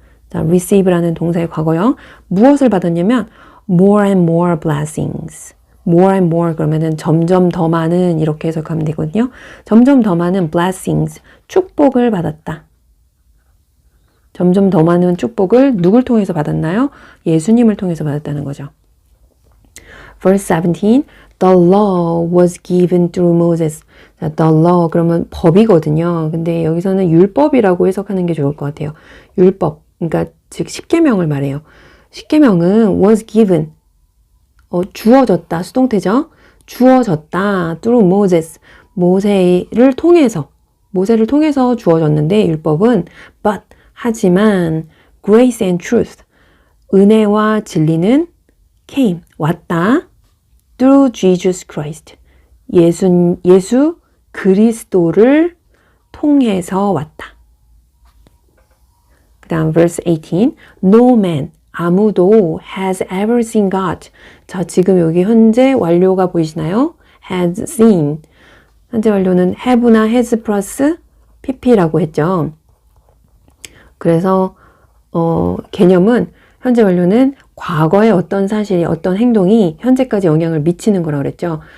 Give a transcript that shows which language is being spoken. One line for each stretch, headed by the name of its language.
Korean: 자, receive라는 동사의 과거형. 무엇을 받았냐면
English: more and more blessings.
Korean: more and more 그러면은 점점 더 많은 이렇게 해석하면 되거든요. 점점 더 많은 blessings, 축복을 받았다. 점점 더 많은 축복을 누굴 통해서 받았나요? 예수님을 통해서 받았다는 거죠. Verse 17,
English: The law was given through Moses.
Korean: 자, the law 그러면 법이거든요. 근데 여기서는 율법이라고 해석하는 게 좋을 것 같아요. 율법, 그러니까 즉 십계명을 말해요. 십계명은 was given, 주어졌다, 수동태죠. 주어졌다, through Moses, 모세를 통해서 주어졌는데 율법은 but, 하지만
English: grace and truth,
Korean: 은혜와 진리는 came, 왔다,
English: through Jesus Christ,
Korean: 예수 그리스도를 통해서 왔다. 그 다음
English: verse 18, no man, 아무도 has ever seen God.
Korean: 자, 지금 여기 현재 완료가 보이시나요?
English: has seen.
Korean: 현재 완료는 have나 has 플러스 pp라고 했죠. 그래서 개념은 현재 완료는 과거의 어떤 사실이, 어떤 행동이 현재까지 영향을 미치는 거라고 그랬죠.